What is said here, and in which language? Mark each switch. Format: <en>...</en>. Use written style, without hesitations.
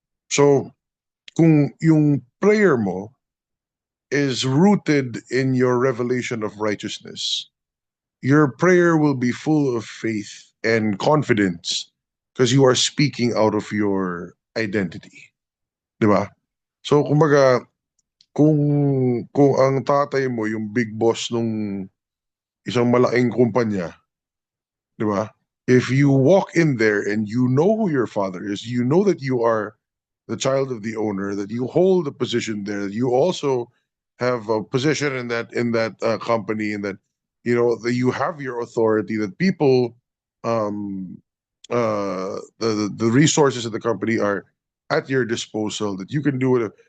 <en>So, kung yung prayer mo is rooted in your revelation of righteousness, your prayer will be full of faith and confidence because you are speaking out of your identity.</en> <tl>Diba? So, kumbaga, kung ang tatay mo yung big boss nung isang malaking kumpanya, di ba?</tl> <en>If you walk in there and you know who your father is, you know that you are the child of the owner, that you hold a position there, that you also have a position in that company, and that that you have your authority, that people, the resources of the company are at your disposal, that you can do it.</en>